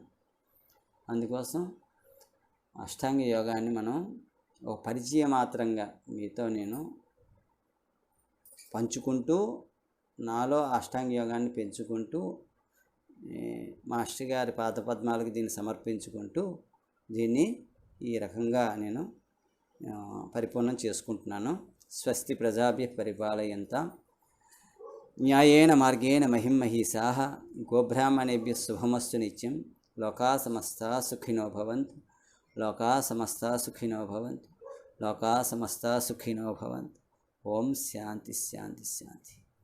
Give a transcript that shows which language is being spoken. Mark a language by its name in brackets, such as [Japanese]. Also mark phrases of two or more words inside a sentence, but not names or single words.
[Telugu] అందుకోసం అష్టాంగ యోగాన్ని మనం ఒక పరిచయ మాత్రంగా మీతో నేను పంచుకుంటూ, నాలో అష్టాంగ యోగాన్ని పెంచుకుంటూ, మాస్టర్ గారి పాదపద్మాలకు దీన్ని సమర్పించుకుంటూ దీన్ని ఈ రకంగా నేను పరిపూర్ణం చేసుకుంటున్నాను. [Sanskrit] स्वस्ति प्रजाभ्यः परिपालयन्तां न्यायेन मार्गेण महिमहीसाः गोब्राह्मणेभ्यः शुभमस्तु नित्यं. लोकाः समस्ताः सुखिनो भवन्तु। लोकाः समस्ताः सुखिनो भवन्तु. लोकाः समस्ताः सुखिनो भवन्तु. ॐ शान्ति शान्ति शान्ति.